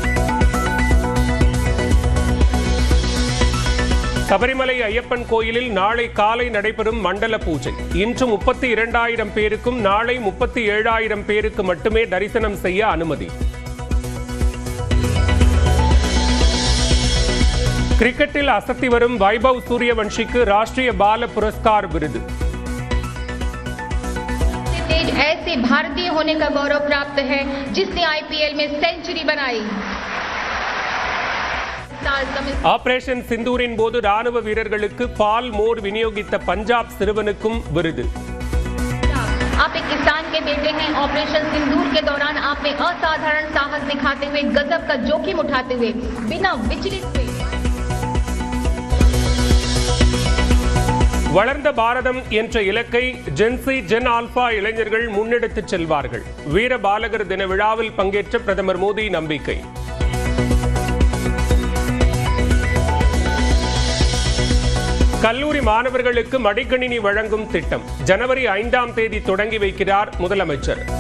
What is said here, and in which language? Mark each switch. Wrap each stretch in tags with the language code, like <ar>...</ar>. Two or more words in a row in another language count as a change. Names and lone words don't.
<ta>சபரிமலை ஐயப்பன் கோயிலில் நாளை காலை நடைபெறும் மண்டல பூஜை. இன்று 32,000 பேருக்கும் நாளை 37,000 பேருக்கு மட்டுமே தரிசனம் செய்ய அனுமதி. கிரிக்கெட்டில் அசத்தி வரும் வைபவ் சூரியவன்ஷிக்கு ராஷ்டிரிய பால புரஸ்கார் விருது.</ta> <hi>ऐसे भारतीय होने का गौरव प्राप्त है जिसने आईपीएल में सेंचुरी बनाई। साल</hi> <ta>ஆபரேஷன் சிந்தூரின் போது ராணுவ வீரர்களுக்கு பால் மோர் விநியோகித்த பஞ்சாப் சிறுவனுக்கும் விருது.</ta> <hi>आप एक किसान के बेटे हैं। ऑपरेशन सिंदूर के दौरान आपने असाधारण साहस दिखाते हुए गजब का जोखिम उठाते हुए बिना विचलित हुए</hi> <ta>வளர்ந்த பாரதம் என்ற இலக்கை</ta> <en>Gen Z Gen Alpha</en> <ta>இளைஞர்கள் முன்னெடுத்துச் செல்வார்கள். வீர பாலகர் தின விழாவில் பங்கேற்ற பிரதமர் மோடி நம்பிக்கை. கல்லூரி மாணவர்களுக்கு மடிக்கணினி வழங்கும் திட்டம் ஜனவரி 5ஆம் தேதி தொடங்கி வைக்கிறார் முதலமைச்சர்.</ta>